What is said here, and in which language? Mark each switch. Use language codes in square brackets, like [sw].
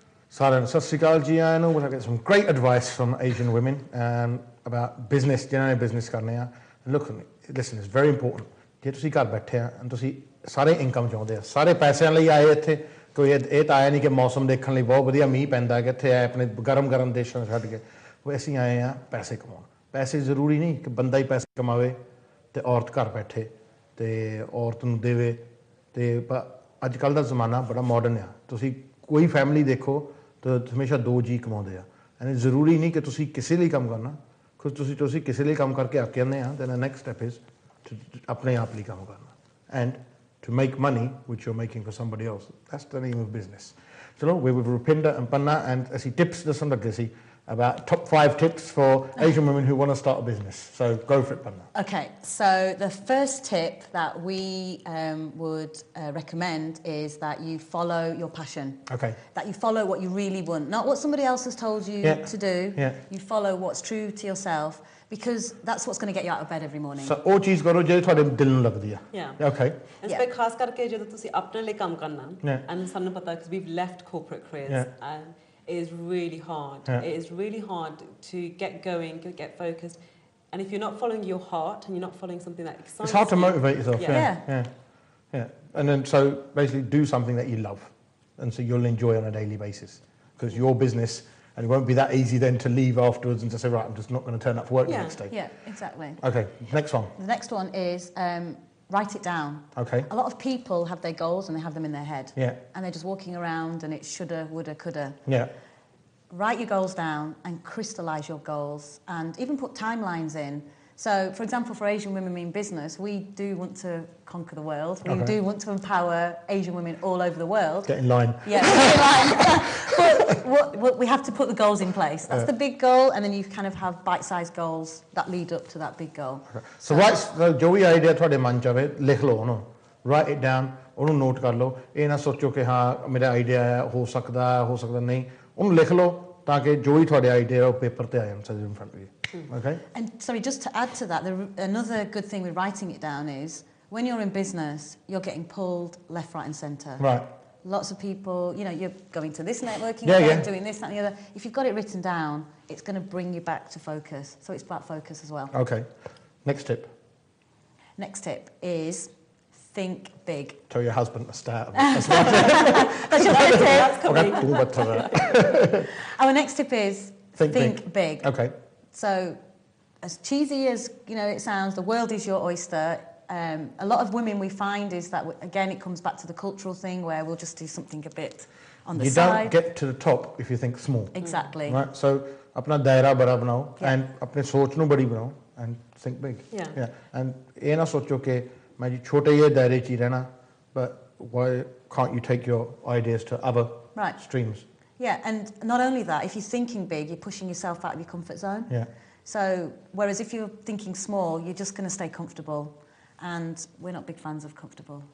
[en] Saran, so Sigalji, I know we'll get some great advice from Asian women about business, business [pa] karne hai. [en] And look, listen, it's very important. [pa] Je tusi ghar baithe ha and tusi sare income chaਹੁੰਦੇ ਆ ਸਾਰੇ ਪੈਸਿਆਂ ਲਈ ਆਏ ਇੱਥੇ ਕੋਈ ਇਹ ਤਾਂ ਆਇਆ ਨਹੀਂ ਕਿ ਮੌਸਮ ਦੇਖਣ ਲਈ ਬਹੁਤ ਵਧੀਆ ਮੀਂਹ ਪੈਂਦਾ ਕਿ ਇੱਥੇ ਆਏ ਆਪਣੇ ਗਰਮ ਦੇਸ਼ਾਂ ਛੱਡ ਕੇ ਉਹ ਅਸੀਂ ਆਏ ਆ ਪੈਸੇ ਕਮਾਉਣ ਪੈਸੇ ਜ਼ਰੂਰੀ ਨਹੀਂ ਕਿ ਬੰਦਾ ਹੀ ਪੈਸੇ ਕਮਾਵੇ ਤੇ ਔਰਤ ਘਰ ਬੈਠੇ ਤੇ ਔਰਤ ਨੂੰ ਦੇਵੇ ਤੇ ਅੱਜ ਕੱਲ ਦਾ ਜ਼ਮਾਨਾ ਬੜਾ ਮਾਡਰਨ ਆ ਤੁਸੀਂ ਕੋਈ ਫੈਮਿਲੀ ਦੇਖੋ ਤਾਂ ਹਮੇਸ਼ਾ ਦੋ ਜੀ ਕਮਾਉਂਦੇ ਆ ਐਂਡ ਜ਼ਰੂਰੀ ਨਹੀਂ ਕਿ ਤੁਸੀਂ ਕਿਸੇ ਲਈ ਕੰਮ ਕਰਨਾ ਕੁਝ ਤੁਸੀਂ ਕਿਸੇ ਲਈ ਕੰਮ ਕਰਕੇ ਅੱਕ ਜਾਂਦੇ ਆ [en] then next step is [pa] ਆਪਣੇ ਆਪ ਲਈ ਕੰਮ ਕਰਨਾ and [en] to make money which you're making for somebody else. That's the name of business. So we're with Rupinder and Panna and I see tips about top 5 tips for Asian women who want to start a business. So go for it, Panna. Okay, so the first tip that we would recommend is that you follow your passion. Okay. That you follow what you really want, not what somebody else has told you to do. Yeah. You follow what's true to yourself. Because that's what's going to get you out of bed every morning. [pa] So ਉਹ ਚੀਜ਼ ਕਰੋ ਜਿਹੜੀ ਤੁਹਾਡੇ ਦਿਲ ਨੂੰ ਲੱਗਦੀ ਆ. [en] Yeah. Okay. And so [pa] ਖਾਸ ਕਰਕੇ ਜਦੋਂ ਤੁਸੀਂ ਆਪਣੇ ਲਈ ਕੰਮ ਕਰਨਾ [en] and [pa] ਸਾਨੂੰ ਪਤਾ [en] because we've left corporate careers and it is really hard. It is really hard to get going, get focused. And if you're not following your heart and you're not following something that excites you. It's hard to motivate yourself. Yeah. And then so basically do something that you love and so you'll enjoy on a daily basis because your business. And it won't be that easy then to leave afterwards and to say, right, I'm just not going to turn up for work the next day. Yeah, exactly. Okay, next one. The next one is write it down. Okay. A lot of people have their goals and they have them in their head. Yeah. And they're just walking around and it's shoulda, woulda, coulda. Yeah. Write your goals down and crystallise your goals and even put timelines in. So, for example, for Asian Women in Business, we do want to conquer the world. We do want to empower Asian women all over the world. Get in line. Yeah, get in line. But we have to put the goals in place. That's the big goal, and then you kind of have bite-sized goals that lead up to that big goal. Okay. [hi] So जो भी idea थोड़े मन चाहे लिख लो ना. [en] Write it down. [hi] उन्हें note कर लो. ये ना सोचो कि हाँ मेरा idea है हो सकता नहीं. उन्हें लिख लो ताकि जो ही थोड़े idea है वो paper पे आए हम [en] in front of you. Okay. And sorry, just to add to that, another good thing with writing it down is when you're in business, you're getting pulled left, right, and centre. Right. Lots of people, you're going to this networking event, doing this, that, and the other. If you've got it written down, it's going to bring you back to focus. So it's about focus as well. Okay. Next tip. Next tip is think big. Tell your husband to start. That's your first tip. Our next tip is think big. Okay. So, as cheesy as it sounds, the world is your oyster. A lot of women we find is that, again, it comes back to the cultural thing where we'll just do something a bit on the side. You don't get to the top if you think small. Exactly. Right? [hi] So, अपना दायरा बड़ा बनाओ and अपने सोच को बड़ी बनाओ and [en] think big. Yeah. [hi] And ये ना सोचो कि मैं जी छोटे ये दायरे ची रहना, [en] but why can't you take your ideas to other streams? Yeah, and not only that, if you're thinking big, you're pushing yourself out of your comfort zone. Yeah. So, whereas if you're thinking small, you're just going to stay comfortable, and we're not big fans of comfortable.